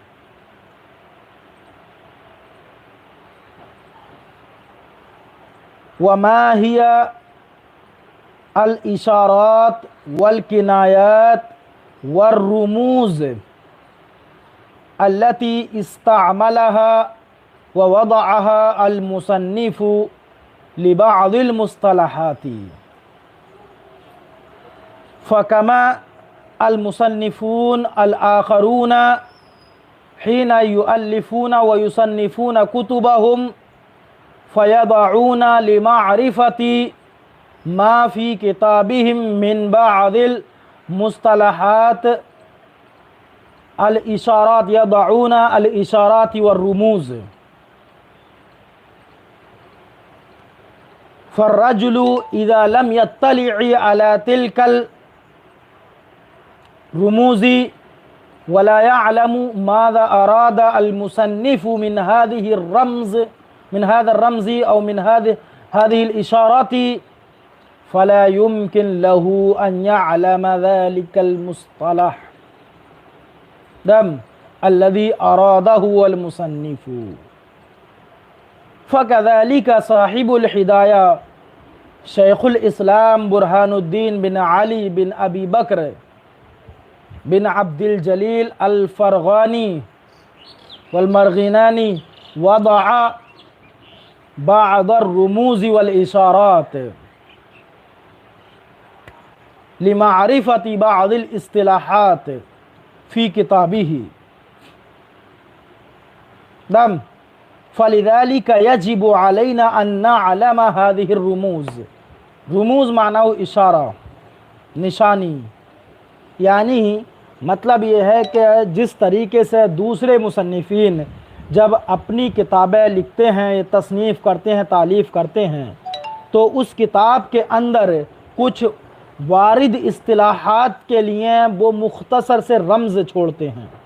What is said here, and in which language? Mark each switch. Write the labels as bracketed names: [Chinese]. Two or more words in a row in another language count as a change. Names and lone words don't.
[Arabic] وما هي الإشارات والكنايات والرموز التي استعملها ووضعها المصنف لبعض المصطلحات. فكما المصنفون الآخرون حين يؤلفون ويصنفون كتبهم فيضعون لمعرفة ما في كتابهم من بعض المصطلحات الإشارات يضعون الإشارات والرموز. فالرجل إذا لم يطلع على تلك الرموز ولا يعلم ماذا أراد المصنف من هذه رمز من هذا رمز أو من هذه الإشارات فلا يمكن له أن يعلم ذلك المصطلح دم الذي أراده المصنف. فكذلك صاحب الهداية شيخ الإسلام برهان الدين بن علي بن أبي بكر بن عبد الجليل الفرغاني والمرغيناني وضع بعض رموز والإشارات لمعرفة بعض الاصطلاحات في كتابه دم فلذلك يجب علينا أن نعلم هذه الرموز. [Urdu] رموز معنی اشارہ، نشانی، یعنی مطلب یہ ہے کہ جس طریقے سے دوسرے مصنفین جب اپنی کتابیں لکھتے ہیں، تصنیف کرتے ہیں، تالیف کرتے ہیں، تو اس کتاب کے اندر کچھ وارد اصطلاحات کے لیے وہ مختصر سے رمز چھوڑتے ہیں,